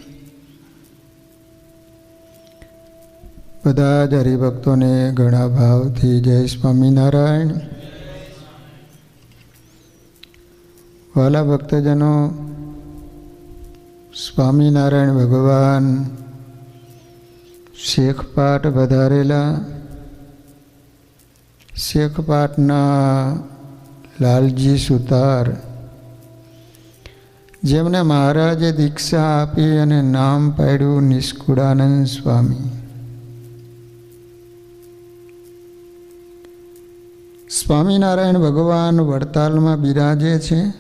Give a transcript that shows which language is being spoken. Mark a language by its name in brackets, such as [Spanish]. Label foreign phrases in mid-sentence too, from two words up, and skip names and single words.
[Gujarati] બધા જ હરિભક્તોને ઘણા ભાવથી જય સ્વામીનારાયણ। વાલા ભક્તજનો, સ્વામીનારાયણ ભગવાન શેખપાટ વધારેલા શેખપાટના લાલજી સુતાર, જેમને મહારાજે દીક્ષા આપી અને નામ પાડ્યું નિષ્કુળાનંદ સ્વામી. સ્વામિનારાયણ ભગવાન વડતાલમાં બિરાજે છે.